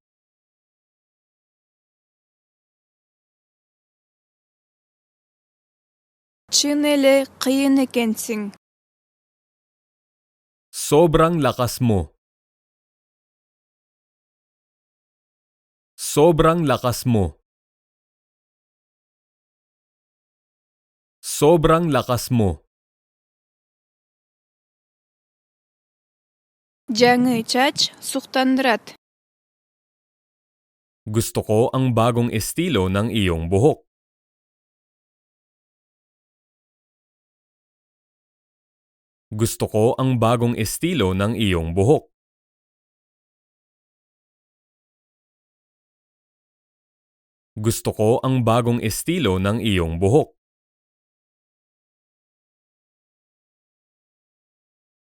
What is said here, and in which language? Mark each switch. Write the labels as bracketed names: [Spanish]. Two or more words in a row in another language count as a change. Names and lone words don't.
[Kyrgyz] Чын эле кыйын экенсиң. [Filipino] Sobrang lakas mo. Sobrang lakas mo. Sobrang lakas mo. [Kyrgyz] Жаңы чач суктандырат. [Filipino] Gusto ko ang bagong estilo ng iyong buhok. Gusto ko ang bagong estilo ng iyong buhok. Gusto ko ang bagong estilo ng iyong buhok.